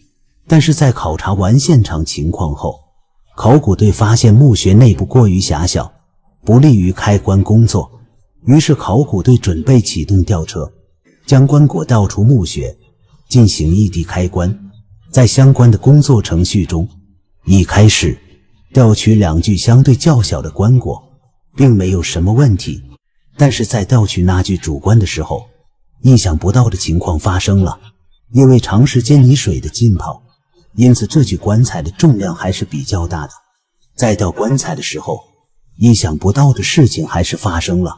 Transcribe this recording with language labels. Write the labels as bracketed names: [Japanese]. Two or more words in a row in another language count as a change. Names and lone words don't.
[Chinese] 但是在考察完現場情況後，考古隊發現墓穴內部過於狹小，不利於開棺工作。於是考古隊準備啟動吊車，將棺椁倒出墓穴，進行異地開棺。在相關的工作程序中，一開始調取2具相對較小的棺椁並沒有什麼問題，但是在調取那具主棺的時候，意想不到的情況發生了。因為長時間泥水的浸泡，因此這具棺材的重量還是比較大的。在吊棺材的時候，意想不到的事情還是發生了。